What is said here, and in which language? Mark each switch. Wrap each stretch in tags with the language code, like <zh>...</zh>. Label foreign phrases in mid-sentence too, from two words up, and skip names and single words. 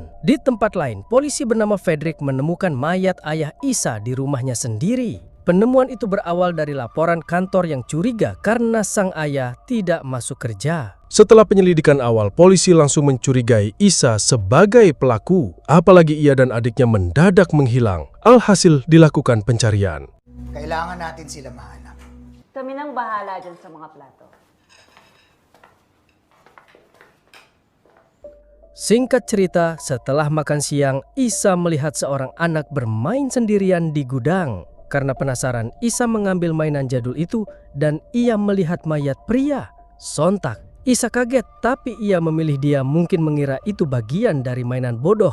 <id>Di tempat lain, polisi bernama Frederick menemukan mayat ayah Isa di rumahnya sendiri. Penemuan itu berawal dari laporan kantor yang curiga karena sang ayah tidak masuk kerja. Setelah penyelidikan awal, polisi langsung mencurigai Isa sebagai pelaku. Apalagi ia dan adiknya mendadak menghilang. Alhasil dilakukan pencarian.</id> <tl>Kailangan natin sila mahanap. Kami nang bahala dyan sa mga plato.</tl> <id>Singkat cerita, setelah makan siang, Isa melihat seorang anak bermain sendirian di gudang. Karena penasaran, Isa mengambil mainan jadul itu dan ia melihat mayat pria. Sontak, Isa kaget, tapi ia memilih diam, mungkin mengira itu bagian dari mainan bodoh.</id>